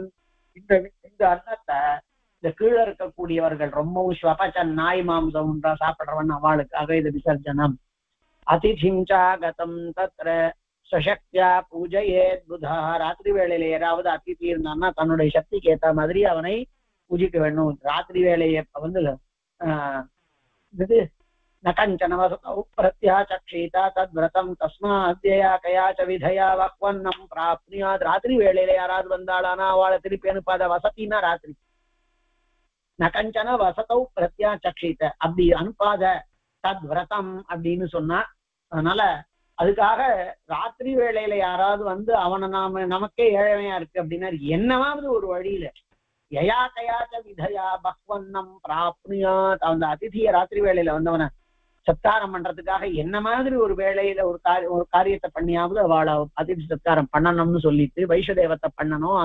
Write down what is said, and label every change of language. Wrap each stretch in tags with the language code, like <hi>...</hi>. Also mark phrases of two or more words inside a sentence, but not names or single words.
<ta>இந்த அர்த்தத்தை இந்த கீழே இருக்கக்கூடியவர்கள் ரொம்பவும் ஸ்வபச்சன் நாய் மாம்சம் சாப்பிடுறவன் அவளுக்காக இது விசர்ஜனம்.</ta> <sa>अतिथिञ्चागतं तत्र सशक्त्या पूजयेत् बुधः.</sa> <ta>ராத்திரி வேளையில யாராவது அதிதி இருந்தான்னா தன்னுடைய சக்திக்கு ஏற்ற மாதிரி அவனை பூஜிக்க வேண்டும். ராத்திரி வேலையை இது</ta> <sa>न कञ्चन वसतौ प्रत्याचक्षीत तद्व्रतं तस्माद्यया कया च विधया वह्वन्नं प्राप्नुयात्.</sa> <ta>ராத்திரி வேளையில யாராவது வந்தாளானா அவளை திருப்பி அனுப்பாத. வசதினா ராத்திரி.</ta> <sa>न कञ्चन वसतौ प्रत्याचक्षीत,</sa> <ta>அப்படி அனுப்பாத. தத்விரதம் அப்படின்னு சொன்னா, அதனால அதுக்காக ராத்திரி வேளையில யாராவது வந்து அவனை நமக்கே ஏழமையா இருக்கு அப்படின்னா என்னவாவது ஒரு வழியில</ta> <sa>யயா கயாச்ச விதயா பக்வன்னம் பிராப்னுயாத்,</sa> <ta>அந்த அதிதிய ராத்திரி வேளையில வந்தவனை சத்காரம் பண்றதுக்காக என்ன மாதிரி ஒரு வேளையில ஒரு காரியத்தை பண்ணியாவது அவளை அதிதி சத்காரம் பண்ணணும்னு சொல்லிட்டு வைஷதேவத்தை பண்ணணும்.</ta>